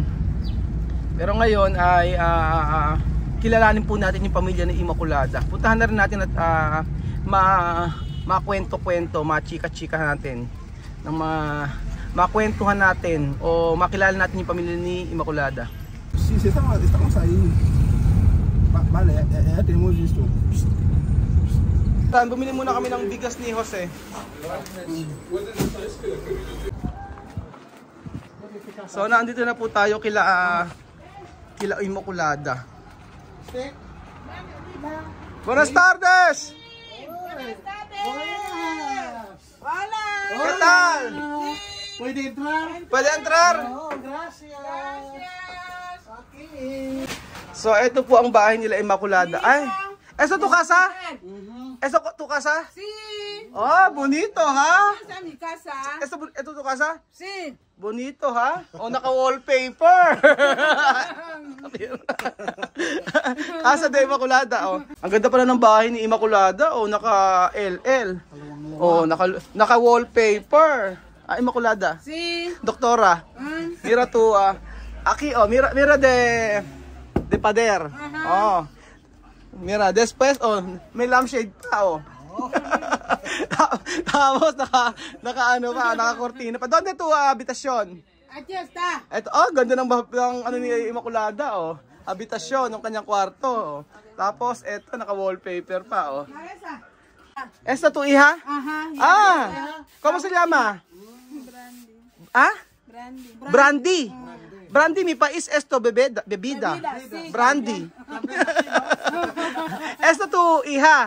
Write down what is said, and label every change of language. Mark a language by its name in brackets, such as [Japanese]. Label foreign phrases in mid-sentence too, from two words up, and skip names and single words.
[Filipino] Pero ngayon ay kilalanin po natin yung pamilya ni Immaculada. Puntahan na rin natin at makwento-kwento, machika-chika natin, ng makwentuhan natin o makilala natin yung pamilya ni Immaculada. [Spanish] Sí, estamos ahí. Vale, ya tenemos listo. [Filipino] Bumili muna kami ng bigas ni Jose. So nandito na po tayo kila Immaculada. [Spanish] Buenas tardes. Hola. ¿Qué tal? ¿Puede entrar? ¿Puede entrar? Oh, gracias. Okay. [Filipino] So ito po ang bahay nila Immaculada. Ay, [Spanish] ¿eso tu casa? ¿Eso tu casa? Sí. Oh, bonito ha? Esa es mi casa. ¿Ito tu casa? Sí. [Filipino] Bonito ha? O naka-wallpaper. [Spanish] Casa de Immaculada. [Filipino] Oh. Ang ganda pala ng bahay ni Immaculada. O naka-LL. O naka-wallpaper. Immaculada. [Spanish] Sí. Doktora. Mira tu aquí oh, mira de pader. Oh. Mira, después, [Filipino] oh, may lampshade pa, oh. Tapos, naka kortina pa. [Spanish] Donde tu habitasyon? Aquí está. [Filipino] Ito, oh, ganda ng ano ni Immaculada, oh. Habitasyon ng kanyang kwarto, oh. Tapos, ito, naka-wallpaper pa, oh. [Spanish] Esa. Esta tu hija? Ajá. Ah, ¿cómo se llama? Brandy. Ah? Brandy. Brandy. Brandy, mi país esto, bebida. Sí. Brandy. Esta tu hija.